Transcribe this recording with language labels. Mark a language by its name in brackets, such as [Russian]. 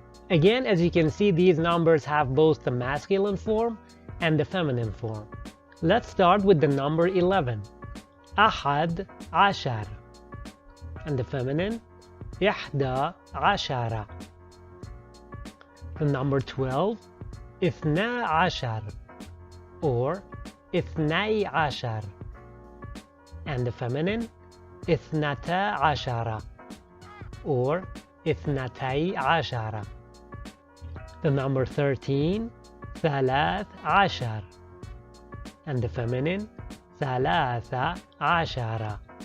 [English] Again, as you can see, these numbers have both the masculine form and the feminine form. Let's start with the number 11. [Arabic] أحد عشر. [English] And the feminine, [Arabic] إحدى عشر. [English] The number [Arabic] 12, اثنا عشر or اثني عشر. [English] And the feminine, [Arabic] اثنتا عشر or اثنتي عشر. [English] The number 13, [Arabic] ثلاث عشر. [English] And the feminine, [Arabic] ثلاثة عشر.